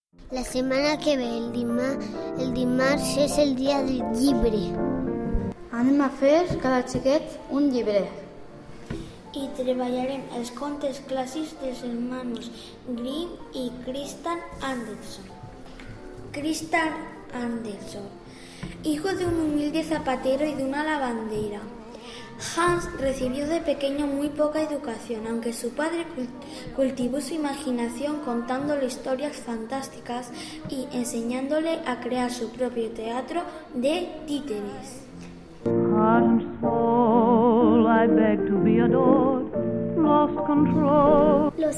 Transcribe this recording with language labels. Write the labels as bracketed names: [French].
[Catalan] La setmana que ve, el dimarts és el dia del llibre. Anem a fer cada xiquet un llibre. I treballarem els contes clàssics dels germans Grimm i Christian Andersen. [Spanish] Christian Andersen, hijo de un humilde zapatero y de una lavandera. Hans recibió de pequeño muy poca educación, aunque su padre cultivó su imaginación contándole historias fantásticas y enseñándole a crear su propio teatro de títeres. [English] Heart and soul, I beg to be adored, lost control.